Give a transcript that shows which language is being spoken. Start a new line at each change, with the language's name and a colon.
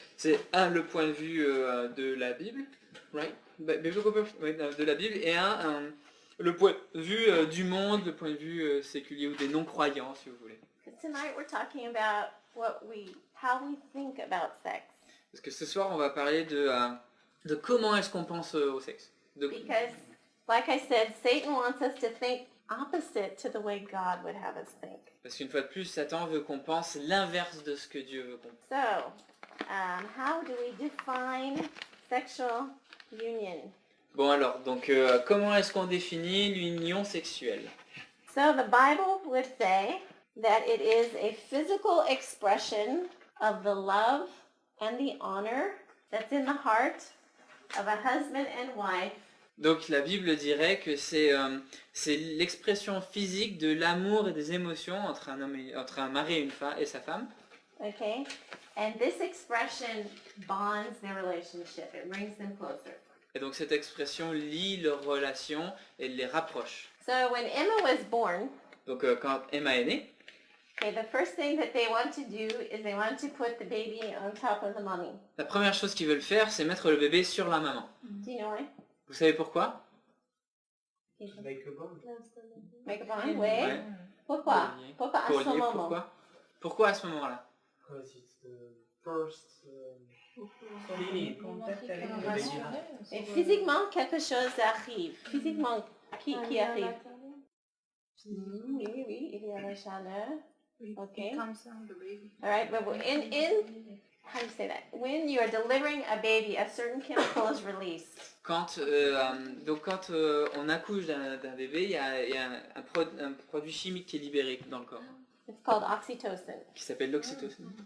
French: C'est le point de vue de la Bible, right? De la Bible, et le point de vue du monde, le point de vue séculier ou des non-croyants, si vous voulez.
English: Tonight we're talking about how we think about sex.
French: Parce que ce soir, on va parler de comment est-ce qu'on pense au sexe.
English: Because, like I said, Satan wants us to think opposite to the way God would have us think.
French: Parce qu'une fois de plus, Satan veut qu'on pense l'inverse de ce que Dieu veut qu'on pense.
English: So, how do we define sexual union?
French: Bon alors, donc comment est-ce qu'on définit l'union sexuelle?
English: So the Bible would say that it is a physical expression of the love and the honor that's in the heart of a husband and wife.
French: Donc la Bible dirait que c'est l'expression physique de l'amour et des émotions entre un mari et une femme et sa femme.
English: Okay? And this expression bonds their relationship. It brings them closer.
French: Et donc cette expression lie leurs relations et les rapproche.
English: So when Emma was born,
French: Donc quand Emma est née,
English: okay, the first thing that they want to do is they want to put the baby on top of the mommy.
French: la première chose qu'ils veulent faire, c'est mettre le bébé sur la maman.
English: Do you know why?
French: Vous savez pourquoi?
English: Make a bond. Make a bond?
French: Oui. Ouais. Pourquoi? Pourquoi à Pour ce lier, moment? pourquoi? Pourquoi à ce moment-là?
English: Because it's the first feeling contact
French: avec le
English: baby.
French: Et physiquement, quelque chose arrive. Physiquement, qui arrive? Oui, oui, oui, il y a la chaleur.
English: Okay. All right, but how do you say that? When you are delivering a baby, a certain chemical is released.
French: Quand on accouche d'un bébé, il y a un produit chimique qui est libéré dans le corps,
English: It's called oxytocin.
French: qui s'appelle l'oxytocine.